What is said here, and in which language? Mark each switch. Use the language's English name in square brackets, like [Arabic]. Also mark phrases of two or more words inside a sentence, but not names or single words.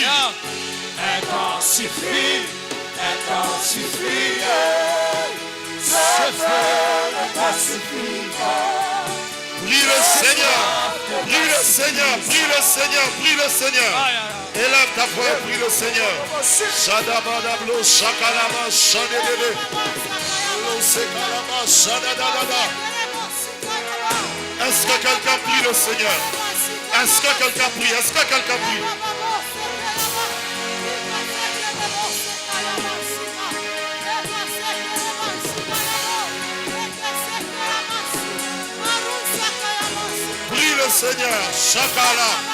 [French] Intensifie. Intensifie. Ce feu ne me suffit pas. Prie le Seigneur. Prie le Seigneur. Prie le Seigneur. Prie le Seigneur. Élève ta voix et prie le Seigneur. Shadabadablo, shakalama, shadedede. Lo sekalama, shadadadada. Est-ce que quelqu'un prie le Seigneur? Est-ce que quelqu'un prie? Est-ce que quelqu'un prie? Prie le Seigneur. Shakala.